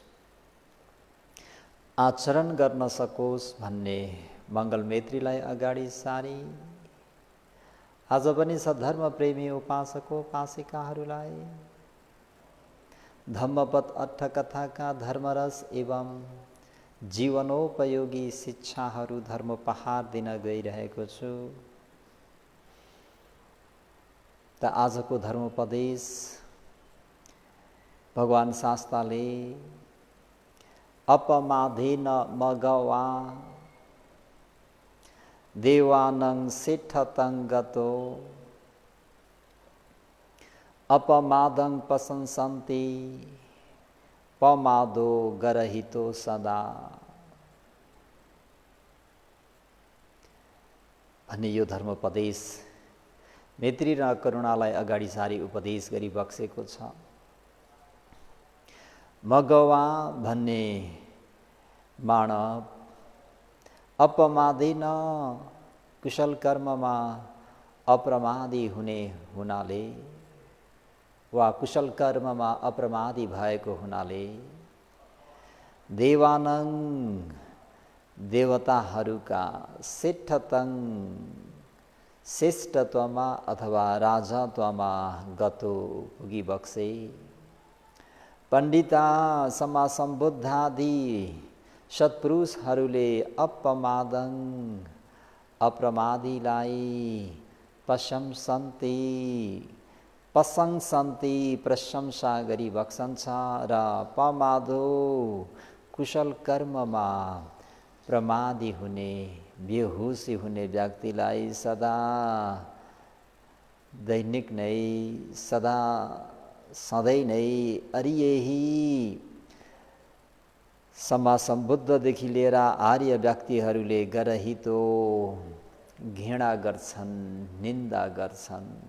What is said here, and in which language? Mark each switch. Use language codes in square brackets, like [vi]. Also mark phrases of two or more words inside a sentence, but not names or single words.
[ne] आचरण गर्न सकोस् भन्ने मङ्गल मैत्रीलाई अगाडि सारी आज पनि सद्धर्म प्रेमी उपासकोपासिकाहरूलाई धम्मपद अट्ठकथाका धर्मरस एवं जीवनोपयोगी शिक्षाहरू धर्मोपहार दिन गइरहेको छु। त आजको धर्मोपदेश भगवान शास्ताले [pi] अपमाधेन मगवा देवानं सिद्धतं गतो अपमादं प्रशंसन्ति पमादो गरहितो सदा [ne] भन्ने यो धर्मोपदेश मैत्री र करुणालाई अगाडि सारी उपदेश गरी बक्सेको छ। मगवा भन्ने मानव अपमादिन कुशल कर्ममा अप्रमादी हुने हुनाले वा कुशल कर्ममा अप्रमादी भएको हुनाले देवानं देवताहरूका सिद्धतं श्रेष्ठत्वमा अथवा राजत्वमा गतो पुगिबक्से पण्डिता समासम्बुद्धादि सत्पुरुषहरूले अपमादं अप्रमादीलाई प्रशंसन्ति प्रशंसा गरी बक्सन्छ र पमादो कुशल कर्ममा प्रमादी हुने बेहोसी हुने व्यक्तिलाई सदा दैनिक नै सदा सधैँ नै अरियही समासम्बुद्धदेखि लिएर आर्य व्यक्तिहरूले गरहितो घृणा गर्छन्, निन्दा गर्छन्।